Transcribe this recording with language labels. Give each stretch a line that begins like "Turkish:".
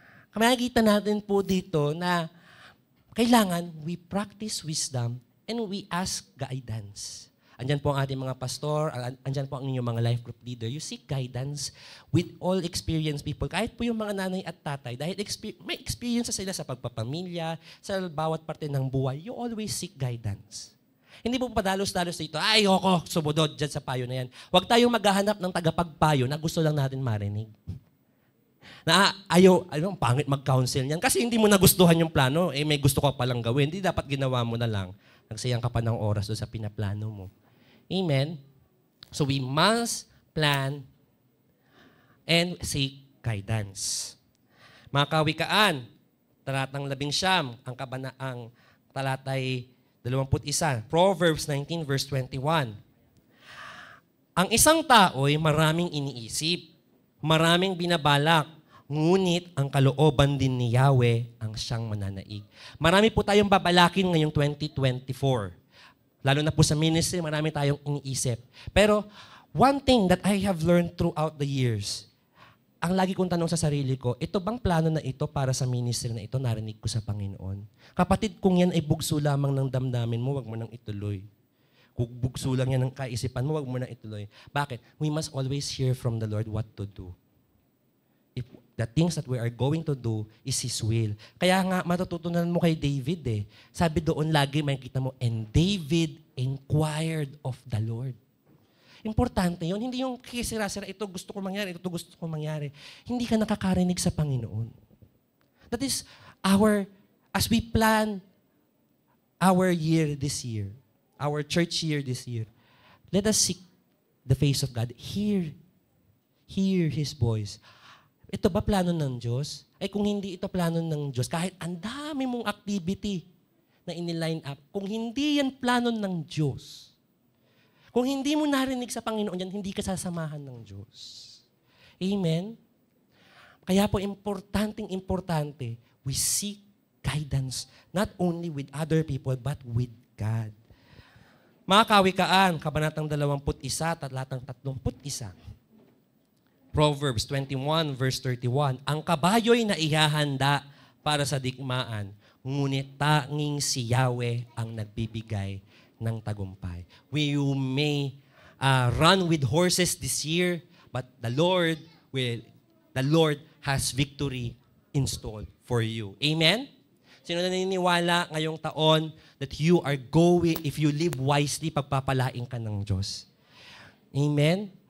Filipino: Makikita natin po dito na kailangan
English: we practice wisdom and we ask guidance.
Filipino: Andyan po ang ating mga pastor, andyan po ang inyong mga life group leader.
English: You seek guidance with all experienced people.
Filipino: Kahit po yung mga nanay at tatay, dahil may experience sila sa pagpapamilya, sa bawat parte ng buhay,
English: you always seek guidance.
Filipino: Hindi po padalos-dalos dito, ay, ako, subodod dyan sa payo na yan. Huwag tayong maghahanap ng tagapagpayo na gusto lang natin marinig. Na pangit mag-counsel niyan. Kasi hindi mo nagustuhan yung plano, may gusto ka palang gawin. Hindi dapat ginawa mo na lang. Nagsayang ka pa ng oras doon sa pinaplano mo. Amen?
English: So we must plan and seek guidance.
Filipino: Mga kawikaan, talatang 11, ang talatay 21, Proverbs 19 verse 21. Ang isang tao'y maraming iniisip, maraming binabalak, ngunit ang kalooban din ni Yahweh ang siyang mananaig. Marami po tayong babalakin ngayong 2024. Lalo na po sa ministry, marami tayong iniisip.
English: Pero one thing that I have learned throughout the years,
Filipino: ang lagi kong tanong sa sarili ko, ito bang plano na ito para sa ministry na ito narinig ko sa Panginoon? Kapatid, kung yan ay bugso lamang ng damdamin mo, wag mo nang ituloy. Kung bugso lang yan ng kaisipan mo, wag mo nang ituloy. Bakit?
English: We must always hear from the Lord what to do. If the things that we are going to do is His will.
Filipino: Kaya nga, matututunan mo kay David eh. Sabi doon lagi, makikita mo,
English: and David inquired of the Lord.
Filipino: Importante yun. Hindi yung kisira-sira, ito gusto ko mangyari, ito gusto ko mangyari. Hindi ka nakakarinig sa Panginoon.
English: That is as we plan our year this year, our church year this year, let us seek the face of God. Hear His voice.
Filipino: Ito ba plano ng Diyos? Ay kung hindi ito plano ng Diyos, kahit ang dami mong activity na iniline up, kung hindi yan plano ng Diyos, kung hindi mo narinig sa Panginoon yan, hindi ka sasamahan ng Diyos. Amen? Kaya po importante,
English: we seek guidance, not only with other people, but with God.
Filipino: Mga kawikaan, Kabanatang 21, talatang 31. Proverbs 21 verse 31, ang kabayo'y naihahanda para sa digmaan, ngunit tanging si Yahweh ang nagbibigay ng tagumpay.
English: You may run with horses this year, but the Lord has victory installed for you.
Filipino: Amen? Sino naniniwala ngayong taon
English: that you are going, if you live wisely,
Filipino: pagpapalain ka ng Diyos? Amen?